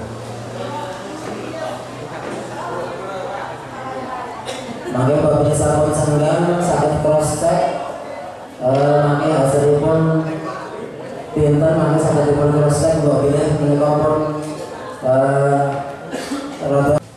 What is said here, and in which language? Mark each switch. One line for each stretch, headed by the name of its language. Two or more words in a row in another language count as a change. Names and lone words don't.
Javanese: mangke babine sampun senggang saged
English: cross check
Javanese: mangke hasilipun pinten mangke saged dipun
English: cross check
Javanese: babine menika pun rada